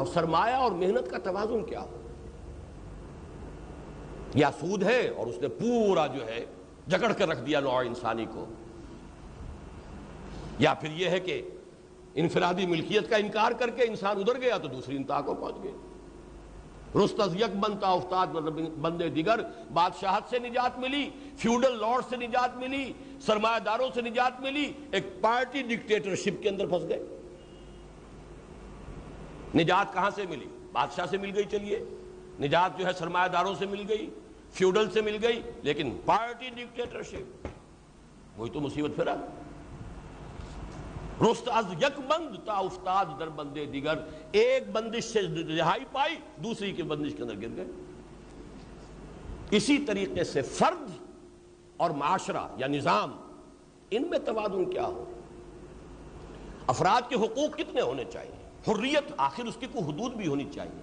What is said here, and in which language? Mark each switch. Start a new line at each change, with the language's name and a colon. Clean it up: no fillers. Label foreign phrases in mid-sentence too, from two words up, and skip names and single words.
Urdu: سرمایہ اور محنت کا توازن کیا ہو؟ یا سود ہے اور اس نے پورا جو ہے جکڑ کر رکھ دیا نوع انسانی کو، یا پھر یہ ہے کہ انفرادی ملکیت کا انکار کر کے انسان ادھر گیا تو دوسری انتہا کو پہنچ گئے۔
Persian: رست از یک بنتا افتاد بندے دیگر،
Urdu: بادشاہت سے نجات ملی، فیوڈل لارڈ سے نجات ملی، سرمایہ داروں سے نجات ملی، ایک پارٹی ڈکٹیٹرشپ کے اندر پھنس گئے۔ نجات کہاں سے ملی؟ بادشاہ سے مل گئی، چلیے نجات جو ہے سرمایہ داروں سے مل گئی، فیوڈل سے مل گئی، لیکن پارٹی ڈکٹیٹرشپ وہی تو مصیبت پھرا۔
Persian: رست از یک بند تا افتاد در بندے دیگر،
Urdu: ایک بندش سے رہائی پائی، دوسری کی بندش کے اندر گر گئے۔ اسی طریقے سے فرد اور معاشرہ یا نظام، ان میں توازن کیا ہو؟ افراد کے حقوق کتنے ہونے چاہیے؟ حریت آخر اس کی کوئی حدود بھی ہونی چاہیے.